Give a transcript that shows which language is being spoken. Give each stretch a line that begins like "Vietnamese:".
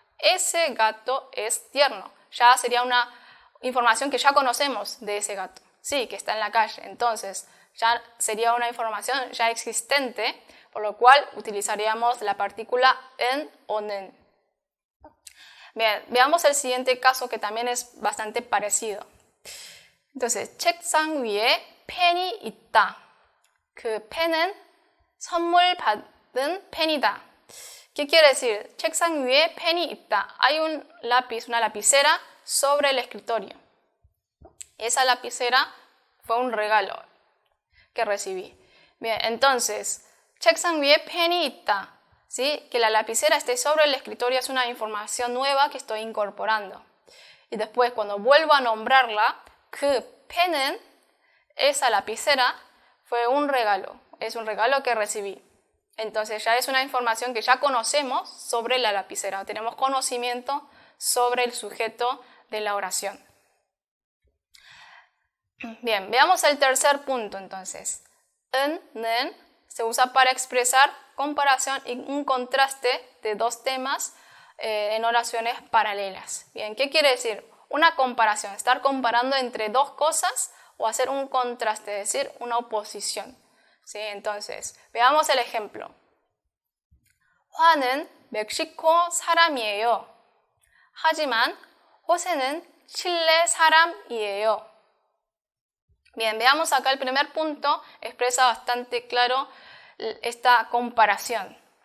Spanish: Ese gato es tierno. Ya sería una información que ya conocemos de ese gato, sí, que está en la calle. Entonces, ya sería una información ya existente, por lo cual utilizaríamos la partícula en o 는. Bien, veamos el siguiente caso que también es bastante parecido.
Korean: Entonces, 책상 위에 펜이 있다. 그 펜은 선물 받은 펜이다.
Spanish: ¿Qué quiere decir?
Korean: 책상 위에 펜이 있다.
Spanish: Hay un lápiz, una lapicera sobre el escritorio. Esa lapicera fue un regalo que recibí. Bien, entonces,
Korean: 책상 위에 펜이 있다.
Spanish: ¿Sí? Que la lapicera esté sobre el escritorio es una información nueva que estoy incorporando. Y después, cuando vuelvo a nombrarla,
Korean: 그 펜은,
Spanish: esa lapicera, fue un regalo. Es un regalo que recibí. Entonces ya es una información que ya conocemos sobre la lapicera. Tenemos conocimiento sobre el sujeto de la oración. Bien, veamos el tercer punto entonces. 는 se usa para expresar comparación y un contraste de dos temas en oraciones paralelas. Bien, ¿qué quiere decir? Una comparación, estar comparando entre dos cosas o hacer un contraste, es decir, una oposición. ¿Sí? Entonces, veamos el ejemplo.
Korean: 화는 멕시코 사람이에요. 하지만 호세는 칠레 사람이에요.
Spanish: Bien, veamos acá el primer punto, expresa bastante claro esta comparación.